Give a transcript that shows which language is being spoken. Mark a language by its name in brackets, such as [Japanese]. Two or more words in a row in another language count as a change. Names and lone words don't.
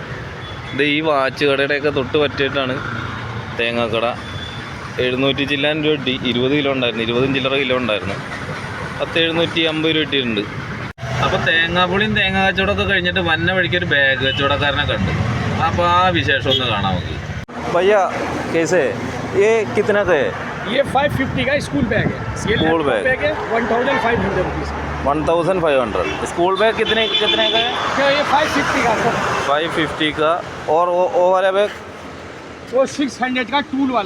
[Malayalam] ഇത് ഈ വാച്ച് കടയുടെയൊക്കെ തൊട്ട് പറ്റിയിട്ടാണ് തേങ്ങാക്കട. 700 ചില്ലാൻ രൂപ കിട്ടി. 20 കിലോ ഉണ്ടായിരുന്നു, 20 ചില്ലറ കിലോ ഉണ്ടായിരുന്നു. 750 രൂപ കിട്ടിയിട്ടുണ്ട്. അപ്പോൾ തേങ്ങാപ്പൊളിയും തേങ്ങ കച്ചവടമൊക്കെ കഴിഞ്ഞിട്ട് വന്ന വഴിക്ക് ഒരു ബാഗ് കച്ചവടക്കാരനെ കണ്ട്. അപ്പോൾ ആ വിശേഷം ഒന്ന് കാണാം നമുക്ക്. [Hindi] भैया कैसे ये कितना का है? ये 550 का [English] school bag [Hindi] है। [English] school bag [Hindi] है 1500 रुपीज़। 1500। [English] school bag [Hindi] कितने का है? ये 550 का सर। 550 का। और वो वाला बैग? वो 600 का टूल वाला।